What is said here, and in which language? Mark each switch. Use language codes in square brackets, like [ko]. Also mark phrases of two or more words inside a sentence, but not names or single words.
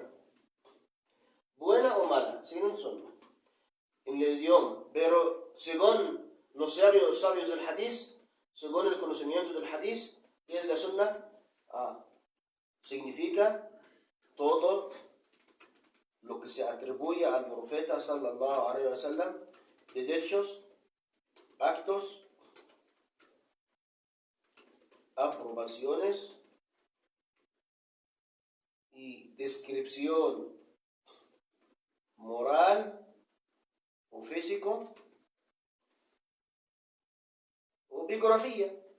[es] Buena o mala, según el sunna. En el idioma. Pero según los sabios del hadith, según el conocimiento del hadith, ¿qué es la sunna? Significa todo lo que se atribuye al profeta [ar] صلى الله عليه وسلم [es] de hechos, actos, aprobaciones y descripción moral o físico o biografía.